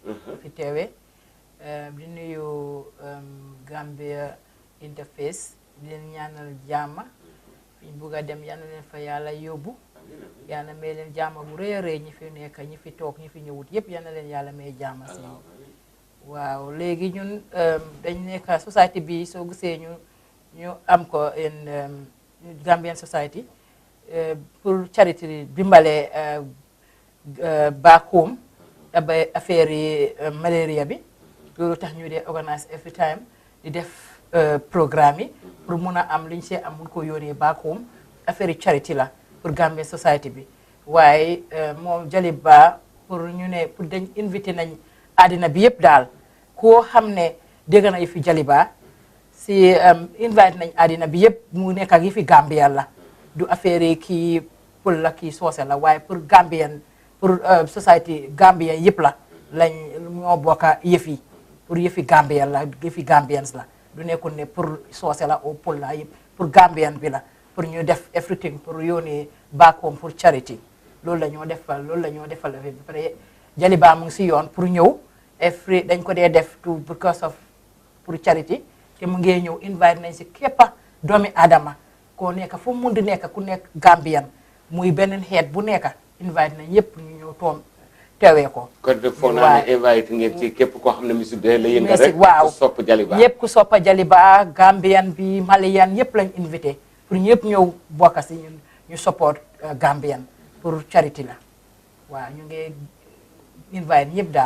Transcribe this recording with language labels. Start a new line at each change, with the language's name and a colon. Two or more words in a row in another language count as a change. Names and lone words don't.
Wolof: fi teewee di nuyu Gambia InterFace di leen ñaanal jàmm fi ñu bugg a dem yal na leen fa yàlla yóbbu. yàlla may leen jàmm bu rëy a rëy ñi fi nekk ñi fi toog ñi fi ñëwut yëpp yal na leen yàlla may jàmm si waaw léegi ñun dañ nekk société bi soo gisee ñu am ko
English: in Gambian society
Wolof: pour charity dimbale
English: back home
Wolof: ba affaire yi malaria bi loolu tax ñu dee
English: organise every
Wolof: time di def programme yi pour mun a am liñ see am mun ko yónnee
English: back home
Wolof: affaire yi charity la pour Gambian society bi waaye moom Jaliba pour ñu ne pour dañ invité nañ àddina bi yëpp daal koo xam ne dégg na yi fi Jaliba si invité nañ àddina bi yëpp mu nekk ak yi fi Gambien la du affaire yi kii pël la kii soose la waaye pour Gambien pour society Gambien yëpp la lañ ñoo bokka yëf yi pour yëfi Gambien la yëfi Gambiens la du nekkul ne pour soose la au pël la yëpp pour Gambien bi la pour ñu def everything pour yónnee
English: back home
Wolof: pour charity loolu la ñoo defal ba pare Jaliba mu ngi si yoon pour ñëw dañ ko dee def to
English: because of
Wolof: pour charity te mu ngee ñëw invite nañ si képpa doomi Adama koo nekk fu mu mun di nekk ku nekk Gambian muy beneen xeet bu nekk invite nañ yëpp ñu ñëw toom teewee ko. kon de foog naa ne invite ngeen ci képp koo xam ne musique de la yëngal rek waaw ku sopp Jaliba ñëpp ku soppa Jaliba Gambian bi Malian yëpp lañ invité pour ñëpp ñëw bokk si ñu support Gambian pour charity la waaw ñu ngi invite ñëpp daal.